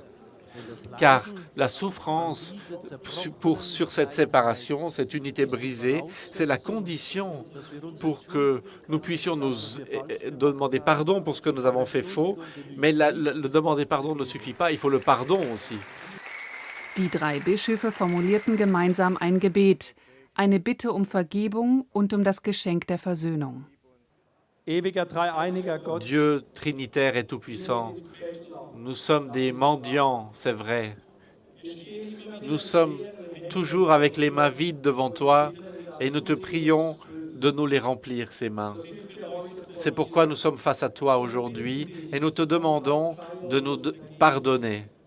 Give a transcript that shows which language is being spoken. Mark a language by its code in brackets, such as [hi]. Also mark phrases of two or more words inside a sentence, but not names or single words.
[fr] Car la souffrance sur cette séparation, cette unité brisée, c'est la condition pour que nous puissions nous demander pardon pour ce que nous avons fait faux. Mais le demander pardon ne suffit pas, il faut le pardon aussi. [de] Die drei Bischöfe formulierten gemeinsam ein Gebet, eine Bitte um Vergebung und um das Geschenk der Versöhnung. [fr] Dieu trinitaire et tout-puissant, nous sommes des mendiants, c'est vrai. Nous sommes toujours avec les mains vides devant toi et nous te prions de nous les remplir, ces mains. C'est pourquoi nous sommes face à toi aujourd'hui et nous te demandons de nous pardonner.